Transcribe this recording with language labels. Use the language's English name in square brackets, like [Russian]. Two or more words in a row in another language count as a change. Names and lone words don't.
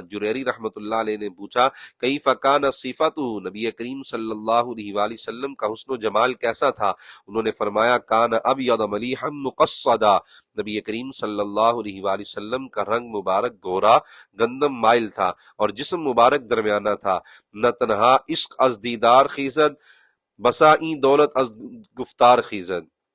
[Urdu] جریری [Arabic] رحمۃ اللہ علیہ [Urdu] نے پوچھا، [Arabic] کیف کان صفاتہ، [Urdu] نبی کریم [Arabic] صلی اللہ علیہ وآلہ وسلم [Urdu] کا حسن و جمال کیسا تھا؟ انہوں نے فرمایا، [Arabic] کان ابیض ملیحا مقصدا، [Urdu] نبی کریم [Arabic] صلی اللہ علیہ وآلہ وسلم [Urdu] کا رنگ مبارک گورا گندم مائل تھا اور جسم مبارک درمیانہ تھا، [Persian] نہ تنہا عشق از دیدار خیزد، بسا این دولت از گفتار خیزد۔